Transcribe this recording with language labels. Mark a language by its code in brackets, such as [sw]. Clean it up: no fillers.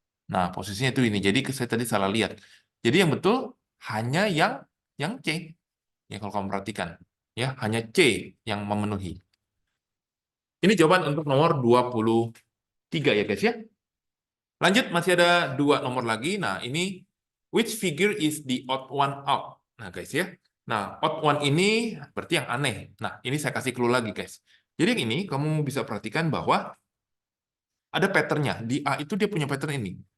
[id] Nah, posisinya itu ini. Jadi saya tadi salah lihat. Jadi yang betul hanya yang C. Ya, kalau kamu perhatikan. Ya, hanya C yang memenuhi. Ini jawaban untuk nomor 23 ya guys ya. Lanjut, masih ada dua nomor lagi. Nah, ini [en] which figure is the odd one out? [id] Nah, guys ya. Nah, odd one ini berarti yang aneh. Nah, ini saya kasih clue lagi guys. Jadi yang ini kamu bisa perhatikan bahwa ada patternnya. Di A itu dia punya pattern ini.